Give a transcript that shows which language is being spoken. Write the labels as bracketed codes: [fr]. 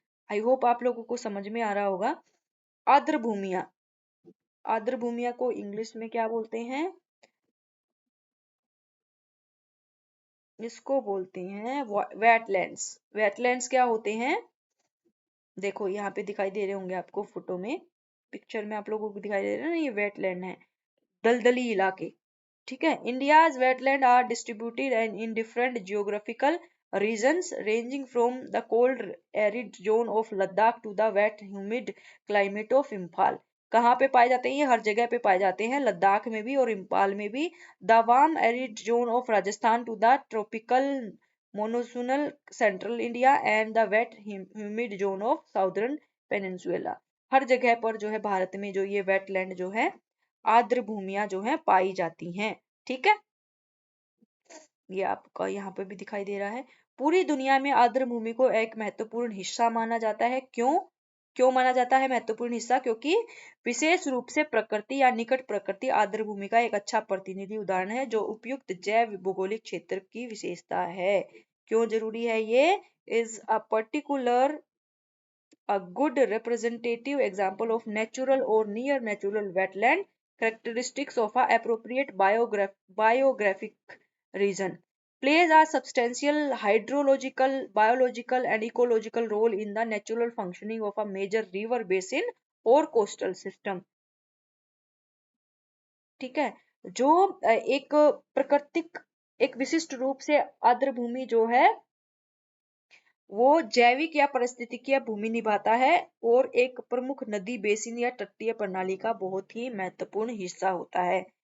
[hi] I hope आप लोगों को समझ में आ रहा होगा। आर्द्र भूमियां, आर्द्र भूमियां को इंग्लिश में क्या बोलते हैं, इसको बोलते हैं वेटलैंड्स। वेटलैंड्स क्या होते हैं, देखो यहाँ पे दिखाई दे रहे होंगे आपको फोटो में, पिक्चर में आप लोगों को दिखाई दे रहे हैं ना, ये वेटलैंड है, दलदली इलाके। ठीक है, [en] India's wetland are distributed and in different geographical regions ranging from the cold arid zone of Ladakh to the wet humid climate of Imphal। [hi] कहाँ पे पाए जाते हैं, ये हर जगह पे पाए जाते हैं, लद्दाख में भी और इम्फाल में भी। [en] The warm arid zone of Rajasthan to the tropical monsoonal central India and the wet humid zone of southern peninsula. [hi] हर जगह पर जो है भारत में जो ये वेटलैंड जो है, आर्द्र भूमियां जो है पाई जाती हैं। ठीक है, ये आपका यहाँ पे भी दिखाई दे रहा है। पूरी दुनिया में आर्द्र भूमि को एक महत्वपूर्ण हिस्सा माना जाता है। क्यों क्यों माना जाता है महत्वपूर्ण हिस्सा, क्योंकि विशेष रूप से प्रकृति या निकट प्रकृति आर्द्र भूमि का एक अच्छा प्रतिनिधि उदाहरण है जो उपयुक्त जैव भौगोलिक क्षेत्र की विशेषता है। क्यों जरूरी है, [en] ये is a particular a good representative example of natural or near natural wetland characteristics of a appropriate biographic region, plays a substantial hydrological, biological and ecological role in the natural functioning of a major river basin or coastal system। [hi] ठीक है, जो एक प्राकृतिक एक विशिष्ट रूप से आर्द्र भूमि जो है वो जैविक या पारिस्थितिकीय भूमि निभाता है और एक प्रमुख नदी बेसिन या तटीय प्रणाली का बहुत ही महत्वपूर्ण हिस्सा होता है।